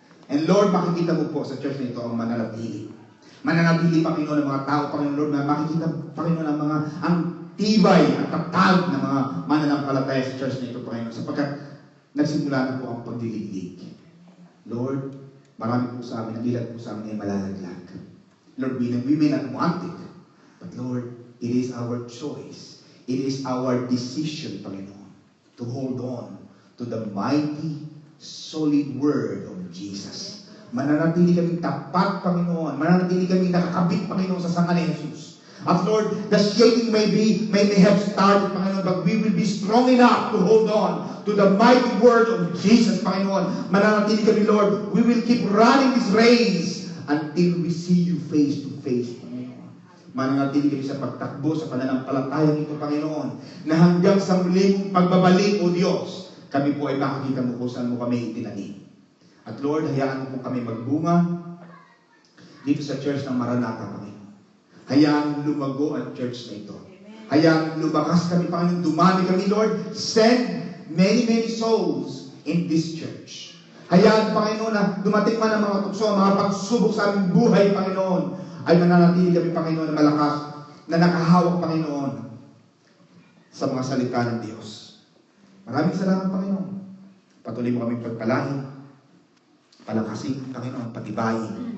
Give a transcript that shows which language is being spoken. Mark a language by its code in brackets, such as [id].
[tl] And Lord, makikita mo po sa church na ito ang mananatili. Mananatili, Panginoon, ng mga tao, Panginoon, Lord, na makikita, Panginoon, ang tibay at tatag ng mga mananampalataya sa church na ito, Panginoon, sapagkat nagsimula na po ang pagdiliglig. Lord, marami po sa amin, ang ilan po sa amin ay malalaglag. [en] Lord, we may not want it, but Lord, it is our choice. It is our decision, Panginoon, to hold on to the mighty, solid word of Jesus. [tl] Mananatili kaming tapat, Panginoon. Mananatili kaming nakakabit, Panginoon, sa sanga ni Jesus. [en] At Lord, the shaking may have started, Panginoon, but we will be strong enough to hold on to the mighty word of Jesus, Panginoon. [tl] Mananatili kami, [en] Lord. We will keep running this race until we see you face to face, Panginoon. [tl] Mananatili kami sa pagtakbo, sa pananampalatayang ito, Panginoon, na hanggang sa muling pagbabalik, O Diyos, kami po ay makikita mo kung saan mo kami itinanim. At Lord, hayaan mo po kami magbunga dito sa church ng Maranatha, Panginoon. Hayaan lumago ang church na ito. Hayaan lumakas kami, Panginoon. Dumami kami, Lord. [en] Send many, many souls in this church. [tl] Hayaan, Panginoon, na dumating man ang mga tukso, mga pagsubok sa aming buhay, Panginoon, ay mananatili kami, Panginoon, na malakas, na nakahawak, Panginoon, sa mga salita ng Diyos. Maraming salamat, Panginoon. Patuloy mo kaming pagpalain, palakasin, Panginoon, patibayin.